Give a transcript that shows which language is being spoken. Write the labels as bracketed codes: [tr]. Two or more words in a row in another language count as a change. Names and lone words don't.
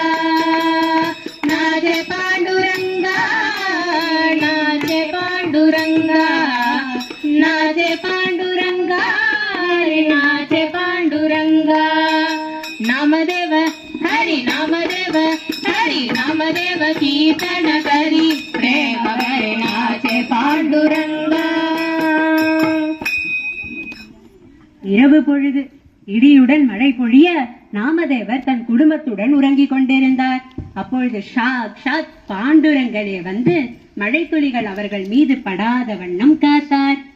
[mr] नाचे पांडुरंगा, नाचे पांडुरंगा, नाचे पांडुरंगा, नाचे पांडुरंगा. नामदेव हरि नामदेव हरि नामदेव कीर्तन करी प्रेम भरे नाचे पांडुरंगा. [ta] இரவு பொழுது இடியுடன் மழை பொழிய நாமதேவர் தன் குடும்பத்துடன் உறங்கிக் கொண்டிருந்தார். அப்பொழுது சாக்ஷாத் பாண்டுரங்கனே வந்து மழை துளிகள் அவர்கள் மீது படாத வண்ணம் காத்தார்.